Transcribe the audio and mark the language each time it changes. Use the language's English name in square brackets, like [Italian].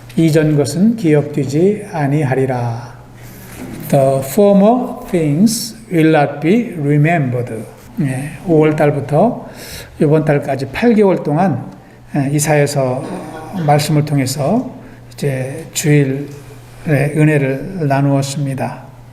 [Korean] 이전 것은 기억되지 아니하리라. [English] The former things will not be remembered. [Korean] 5월 달부터 이번 달까지 8개월 동안 이사야서 말씀을 통해서 이제 주일의 은혜를 나누었습니다.